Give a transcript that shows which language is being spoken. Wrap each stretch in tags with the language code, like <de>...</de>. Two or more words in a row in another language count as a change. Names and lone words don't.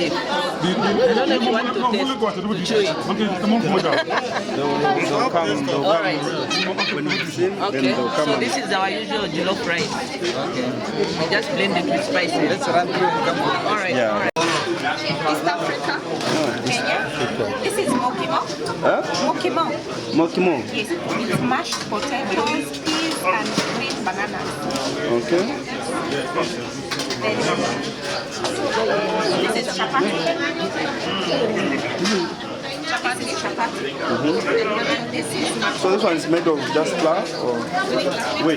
<en>I don't know if you want to taste, to chew it. All right. Okay, so this is our usual jollof rice. Okay. We just blend it with spices. Let's run through. All right, all right. East Africa, Kenya. This is mokimo. Huh? Mokimo. Mokimo. Yes, it's mashed potatoes, peas, and green bananas. Okay. Then this is chapati. Chapati is chapati. And this is So this one is made of just flour or wait.</en>